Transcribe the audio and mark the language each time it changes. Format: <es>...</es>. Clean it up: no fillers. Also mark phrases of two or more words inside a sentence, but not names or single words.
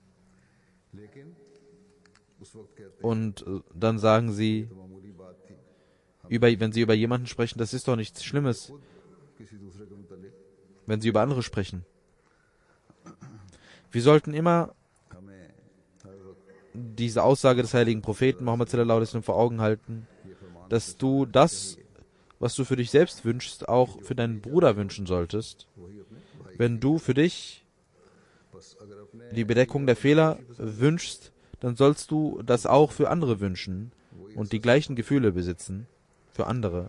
<de>Und dann sagen sie, wenn sie über jemanden sprechen, das ist doch nichts Schlimmes, wenn sie über andere sprechen. Wir sollten immer diese Aussage des heiligen Propheten Muhammad</de> <ar>صلى الله عليه وسلم</ar> <de>vor Augen halten, dass du das, was du für dich selbst wünschst, auch für deinen Bruder wünschen solltest. Wenn du für dich die Bedeckung der Fehler wünschst, dann sollst du das auch für andere wünschen und die gleichen Gefühle besitzen für andere.</de>